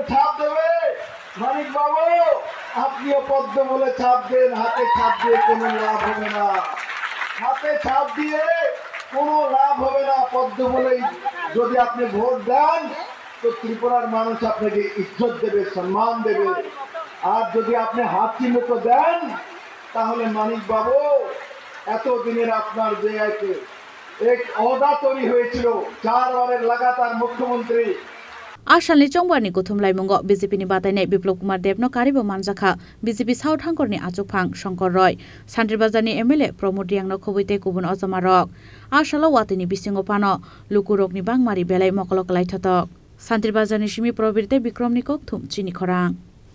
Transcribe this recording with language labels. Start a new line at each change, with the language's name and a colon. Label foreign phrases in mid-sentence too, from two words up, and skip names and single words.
Bangla: ছাপ দেবে মানিক বাবু আপনিও পদ্ম বলে ছাপ দেন হাতে ছাপ দিয়ে কোনো লাভ হবে না হাতে ছাপ দিয়ে কোনো লাভ হবে না পদ্ম বলেই যদি আপনি ভোট দেন তো ত্রিপুরার মানুষ আপনাকে ইজ্জত দেবে সম্মান দেবে আর যদি আপনি হাত চিহ্নিত দেন তাহলে মানিক বাবু এতদিনের আপনার যে এক ওহদা তৈরি হয়েছিল 4 বারের লাগাতার মুখ্যমন্ত্রী
Kok Borok: Asalni Jongbani Guthum Laimungo BJP ni batainai Biplab Kumar Deb no karibo manjaka BJP South hangkorni achukphang Shankar Roy Santir Bazar ni MLA Pramod Riang no khobuite kubun ojamarok asalo watini bisingo pano lukurok ni bangmari belai mokolok lai thatok Santir Bazar ni simi probirte Bikram ni kokthum chini khorang